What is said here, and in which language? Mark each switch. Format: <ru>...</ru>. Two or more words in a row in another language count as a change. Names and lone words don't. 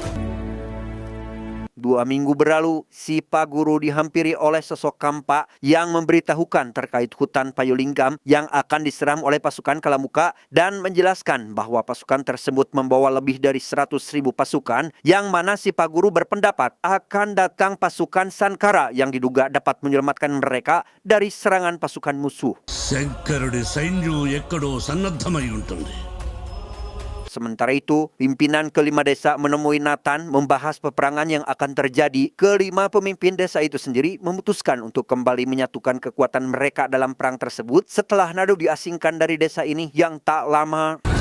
<id>2 minggu berlalu, si Pak Guru dihampiri oleh sosok Kampa yang memberitahukan terkait hutan Payulinggam yang akan diseram oleh pasukan Kalamuka dan menjelaskan bahwa pasukan tersebut membawa lebih dari 100.000 pasukan, yang mana si Pak Guru berpendapat akan datang pasukan Sankara yang diduga dapat menyelamatkan mereka dari serangan pasukan musuh.</id> <te>శంకరుడి సైన్యం ఎక్కడో సన్నద్ధమై ఉంటుంది.</te> <id>Sementara itu, pimpinan kelima desa menemui Nathan membahas peperangan yang akan terjadi. Kelima pemimpin desa itu sendiri memutuskan untuk kembali menyatukan kekuatan mereka dalam perang tersebut setelah Nadu diasingkan dari desa ini yang tak lama.</id>